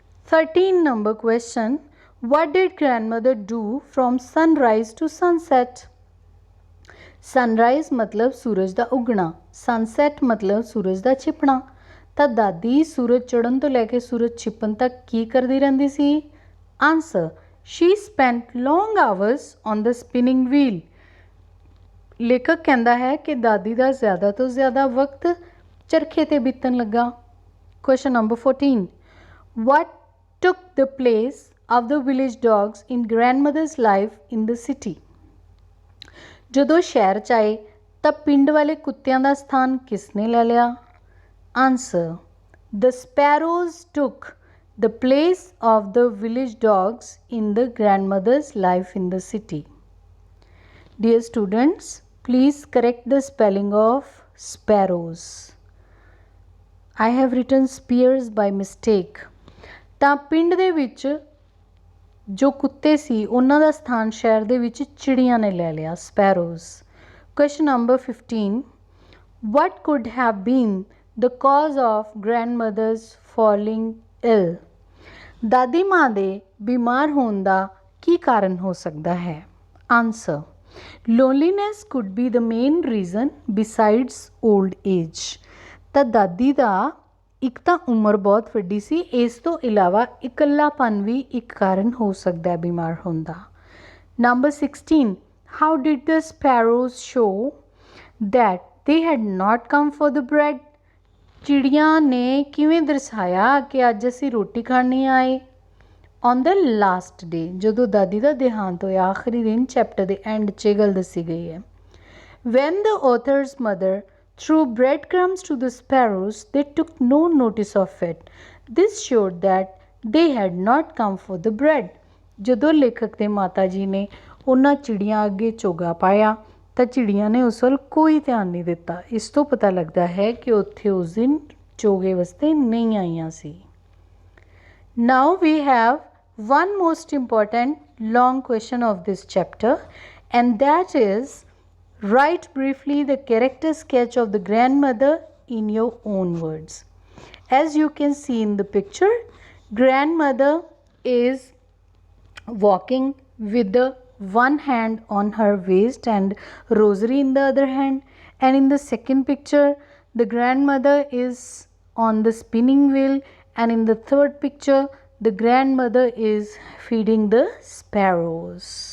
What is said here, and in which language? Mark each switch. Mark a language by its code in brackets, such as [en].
[en] 13 number question. What did grandmother do from sunrise to sunset? [pa] Sunrise ਮਤਲਬ ਸੂਰਜ ਦਾ ਉੱਗਣਾ, sunset ਮਤਲਬ ਸੂਰਜ ਦਾ ਛਿਪਣਾ। ਤਾਂ ਦਾਦੀ ਸੂਰਜ ਚੜ੍ਹਨ ਤੋਂ ਲੈ ਕੇ ਸੂਰਜ ਛਿਪਣ ਤੱਕ ਕੀ ਕਰਦੀ ਰਹਿੰਦੀ ਸੀ? [en] Answer. She spent long hours on the spinning wheel. [pa] ਲੇਖਕ ਕਹਿੰਦਾ ਹੈ ਕਿ ਦਾਦੀ ਦਾ ਜ਼ਿਆਦਾ ਤੋਂ ਜ਼ਿਆਦਾ ਵਕਤ ਚਰਖੇ 'ਤੇ ਬੀਤਣ ਲੱਗਾ। [en] Question number 14. What took the place of the village dogs in grandmother's life in the city? [pa] ਜਦੋਂ ਸ਼ਹਿਰ 'ਚ ਆਏ ਤਾਂ ਪਿੰਡ ਵਾਲੇ ਕੁੱਤਿਆਂ ਦਾ ਸਥਾਨ ਕਿਸ ਨੇ ਲੈ ਲਿਆ? [en] Answer. The sparrows took the place of the village dogs in the grandmother's life in the city. Dear students, please correct the spelling of sparrows. I have written spears by mistake. [pa] ਤਾਂ ਪਿੰਡ ਦੇ ਵਿੱਚ ਜੋ ਕੁੱਤੇ ਸੀ ਉਹਨਾਂ ਦਾ ਸਥਾਨ ਸ਼ਹਿਰ ਦੇ ਵਿੱਚ ਚਿੜੀਆਂ ਨੇ ਲੈ ਲਿਆ, ਸਪੈਰੋਜ਼। [en] Question number 15, what could have been the cause of grandmother's falling ill? [pa] ਦਾਦੀ ਮਾਂ ਦੇ ਬਿਮਾਰ ਹੋਣ ਦਾ ਕੀ ਕਾਰਨ ਹੋ ਸਕਦਾ ਹੈ? [en] Answer, loneliness could be the main reason besides old age। [pa] ਤਾਂ ਦਾਦੀ ਦਾ ਇੱਕ ਤਾਂ ਉਮਰ ਬਹੁਤ ਵੱਡੀ ਸੀ, ਇਸ ਤੋਂ ਇਲਾਵਾ ਇਕੱਲਾਪਨ ਵੀ ਇੱਕ ਕਾਰਨ ਹੋ ਸਕਦਾ ਹੈ ਬਿਮਾਰ ਹੋਣ ਦਾ। [en] Number 16, how did the sparrows show that they had not come for the bread? [pa] ਚਿੜੀਆਂ ਨੇ ਕਿਵੇਂ ਦਰਸਾਇਆ ਕਿ ਅੱਜ ਅਸੀਂ ਰੋਟੀ ਖਾਣ ਨਹੀਂ ਆਏ? [en] on the last day, [pa] ਜਦੋਂ ਦਾਦੀ ਦਾ ਦੇਹਾਂਤ ਹੋਇਆ, ਆਖਰੀ ਦਿਨ ਚੈਪਟਰ ਦੇ ਐਂਡ 'ਚ ਇਹ ਗੱਲ ਦੱਸੀ ਗਈ ਹੈ। [en] When the author's mother threw breadcrumbs to the sparrows, they took no notice of it. This showed that they had not come for the bread. [pa] ਜਦੋਂ ਲੇਖਕ ਦੇ ਮਾਤਾ ਜੀ ਨੇ ਉਹਨਾਂ ਚਿੜੀਆਂ ਅੱਗੇ ਚੋਗਾ ਪਾਇਆ ਤਾਂ ਚਿੜੀਆਂ ਨੇ ਉਸ ਵੱਲ ਕੋਈ ਧਿਆਨ ਨਹੀਂ ਦਿੱਤਾ। ਇਸ ਤੋਂ ਪਤਾ ਲੱਗਦਾ ਹੈ ਕਿ ਉੱਥੇ ਉਸ ਦਿਨ ਚੋਗੇ ਵਾਸਤੇ ਨਹੀਂ ਆਈਆਂ ਸੀ। [en] Now we have one most important long question of this chapter, and that is, write briefly the character sketch of the grandmother in your own words. As you can see in the picture, grandmother is walking with the one hand on her waist and rosary in the other hand, and in the second picture the grandmother is on the spinning wheel, and in the third picture the grandmother is feeding the sparrows.